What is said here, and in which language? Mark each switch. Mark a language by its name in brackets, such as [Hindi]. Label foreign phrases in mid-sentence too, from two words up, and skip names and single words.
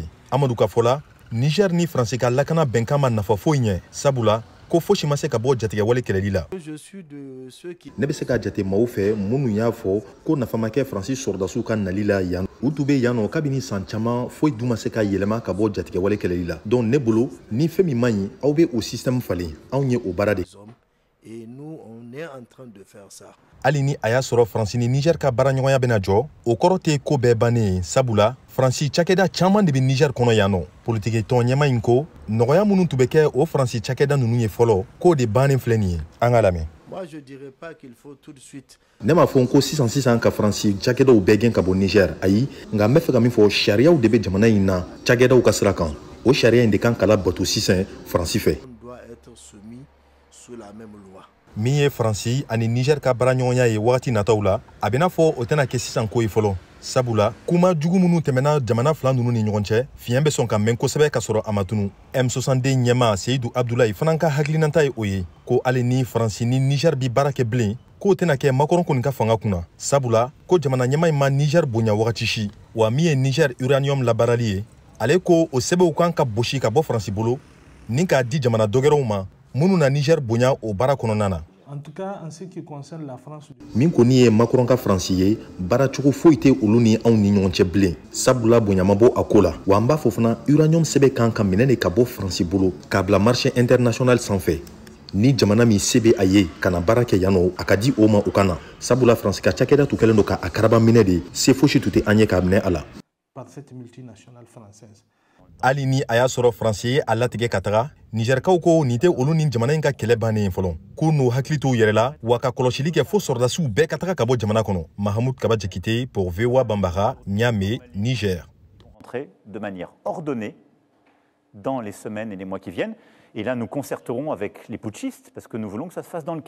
[Bambara] Amadou ka fɔ la Niger ni Faransi ka lakana bɛnkan ma nafa foyi ɲɛ sabula ko fosi ma se ka bɔ jatigɛwale kɛlɛli la. Ne bɛ se ka jate maaw fɛ minnu y'a fɔ ko nafa ma kɛ Faransi sɔrdasiw ka nali la yan u tun bɛ yan nɔ kabini san caman foyi dun ma se ka yɛlɛma ka bɔ jatigɛwale kɛlɛli la donc ne bolo ni fɛn min man ɲi aw bɛ o système falen anw ye o baara de. [French] Et nous, on est en train de faire ça. [Bambara] Hali ni a y'a sɔrɔ Faransi ni Niger ka baaraɲɔgɔnya bɛna jɔ o kɔrɔ tɛ ko bɛɛ bannen ye sabula Faransi cakɛda caman de bɛ Niger kɔnɔ yan nɔ politique tɔn ɲɛma in ko nɔgɔya minnu tun bɛ kɛ o Faransi cakɛda ninnu ye fɔlɔ k'o de bannen filɛ nin ye an ka lamɛn. [French] Moi, je dirais pas qu'il faut tout de suite. [Bambara] Ne m'a fɔ ko sisan ka Faransi cakɛdaw bɛɛ gɛn ka bɔ Niger ayi nka n bɛ fɛ ka min fɔ sariyaw de bɛ jamana in na cakɛdaw ka sira kan o sariya in de kan ka labato sisan Faransi fɛ. [French] On doit être soumis sous la même loi. [Bambara] Min ye Faransi ani Niger ka baaraɲɔgɔnya ye wagati nataw la a bɛ n'a fɔ o tɛna kɛ sisan ko ye fɔlɔ sabula kuma jugu minnu tɛmɛna jamana fila ninnu ni ɲɔgɔn cɛ fiɲɛ bɛ sɔn ka mɛn kosɛbɛ ka sɔrɔ a ma tunu M62 ɲɛma Seydou Abdoulaye fana ka hakilinata ye o ye ko hali ni Faransi ni Niger bi baara kɛ bilen k'o tɛna kɛ Macron kɔni ka fanga kunna sabula ko jamana ɲɛma in ma Niger bonya wagati si wa min ye Niger uranium labaarali ye ale ko o sɛbɛnw kan ka bosi ka bɔ Faransi bolo ni k'a di jamana dɔgɛrɛw ma minnu na Niger bonya o baara kɔnɔna na. [French] En tout cas, en ce qui concerne la France. [Bambara] Min kɔni ye Macron ka Faransi ye baaracogo foyi tɛ olu ni anw ni ɲɔgɔn cɛ bilen sabula bonya ma bɔ a ko la wa an b'a fɔ fana uranium sɛbɛn kan ka minɛ de ka bɔ Faransi bolo k'a bila [French] marché international [Bambara] sanfɛ ni jamana min se bɛ a ye ka na baara kɛ yan nɔ a ka di o ma o ka na sabula Faransi ka cakɛda tun kɛlen don k'a karaba minɛ de se fosi tun tɛ an ye k'a minɛ a la. [French] Par cette multinationale française. [Bambara] Hali ni a y'a sɔrɔ Faransi ye a latigɛ ka taga Nigerkaw ko nin tɛ olu ni jamana in ka kɛlɛ bannen ye fɔlɔ k'u n'u hakili t'u yɛrɛ la wa ka kɔlɔsili kɛ fo sɔrdasiw bɛɛ ka taga ka bɔ jamana kɔnɔ. [French] Mahamoud Kaba Jakite pour VOA Bambara, Niamey, Niger. Entrer de manière ordonnée dans les semaines et les mois qui viennent. Et là, nous concerterons avec les putschistes parce que nous voulons que ça se fasse dans le calme.